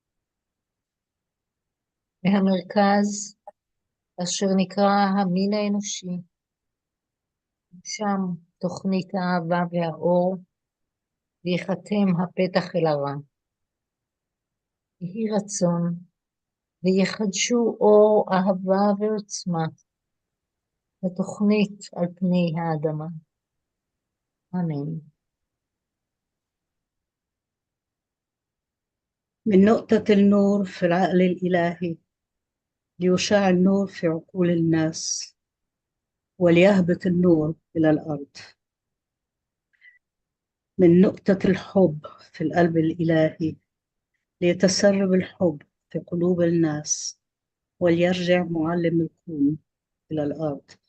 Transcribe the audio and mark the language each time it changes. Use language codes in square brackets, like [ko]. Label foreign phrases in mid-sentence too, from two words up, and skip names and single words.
[he] מהמרכז אשר נקרא המין האנושי, שם תוכנית האהבה והאור, ויחתם הפתח אל הרע. יהי רצון, ויחדשו אור, אהבה ועוצמה, לתוכנית על פני האדמה. אמן. [ar] من نقطة النور في العقل الإلهي ليشع النور في عقول الناس وليهبط النور إلى الأرض. من نقطة الحب في القلب الإلهي ليتسرب الحب في قلوب الناس وليرجع معلم الكون إلى الأرض.